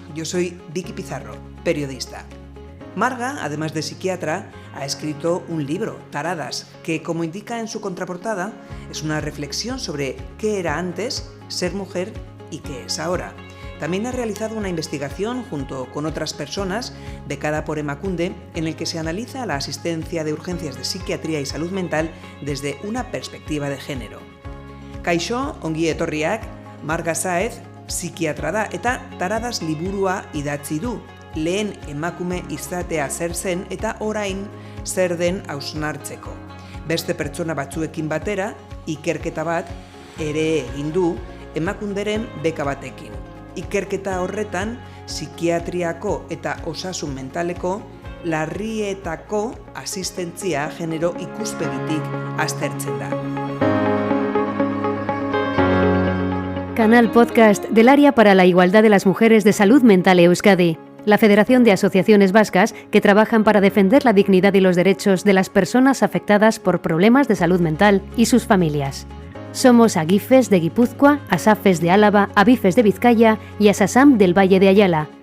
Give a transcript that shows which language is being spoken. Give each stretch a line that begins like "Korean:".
Spanish: Yo soy Vicky Pizarro, periodista. Marga, además de psiquiatra, ha escrito un libro, Taradas, que, como indica en su contraportada, es una reflexión sobre qué era antes ser mujer y qué es ahora. También ha realizado una investigación junto con otras personas, becada por Emakunde, en el que se analiza la asistencia de urgencias de psiquiatría y salud mental desde una perspectiva de género.
Basque: Kaixo, ongi etorriak, Marga Sáenz, psikiatra da eta Taradas liburua idatzi du. Lehen emakume izatea zer zen eta orain zer den hausnartzeko. Beste pertsona batzuekin batera, ikerketa bat ere egin du Emakunderen beka batekin. Ikerketa horretan, psikiatriako eta osasun mentaleko larrietako asistentzia genero ikuspegitik aztertzen da.
Spanish: Canal Podcast del Área para la Igualdad de las Mujeres de Salud Mental Euskadi, la Federación de Asociaciones Vascas que trabajan para defender la dignidad y los derechos de las personas afectadas por problemas de salud mental y sus familias. Somos Agifes de Guipúzcoa, Asafes de Álava, Abifes de Vizcaya y Asasam del Valle de Ayala.